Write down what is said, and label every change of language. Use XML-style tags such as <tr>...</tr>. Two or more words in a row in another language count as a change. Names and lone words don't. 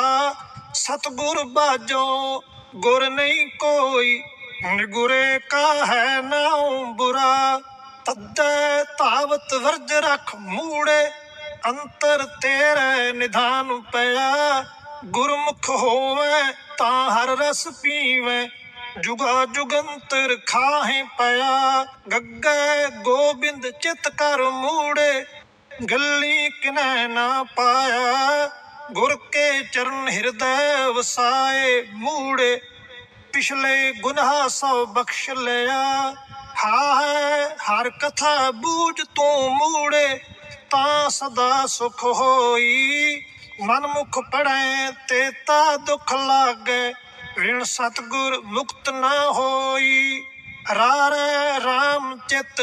<pa>ਸਤਗੁਰ ਬਾਜੋ ਗੁਰ ਨਹੀਂ ਕੋਈ ਨਿਗੁਰੇ ਕਾ ਹੈ ਨਾਉ ਬੁਰਾ ਤੱਦੈ ਤਾਵਤ ਵਰਜ ਰਖ ਮੂੜੇ ਅੰਤਰ ਤੇਰੇ ਨਿਧਾਨ ਪਇਆ ਗੁਰਮੁਖ ਹੋਵੇ ਤਾ ਹਰ ਰਸ ਪੀਵੇ ਜੁਗਾ ਜੁਗੰਤਰ ਖਾਹੇ ਪਇਆ ਗੱਗੈ ਗੋਬਿੰਦ ਚਿਤ ਕਰ ਮੂੜੇ ਗਲੀ ਕਿਨੈ ਨਾ ਪਾਇਆ ਗੁਰ ਕੇ ਚਰਣ ਹਿਰਦੈ ਵਸਾਏ ਮੂੜੇ ਪਿਛਲੇ ਗੁਨਾਹ ਸੌ ਬਖ਼ਸ਼ ਲਿਆ ਹਰ ਕਥਾ ਬੂਝ ਤੂ ਮੂੜੇ ਤਾ ਸਦਾ ਸੁਖ ਹੋਈ ਮਨਮੁਖ ਪੜ੍ਹੇ ਤੇਤਾ ਦੁਖ ਲਾਗੇ ਰਿਣ ਸਤਗੁਰ ਮੁਕਤ ਨ ਹੋਈ ਰਾਰੇ ਰਾਮ ਚਿਤ</pa>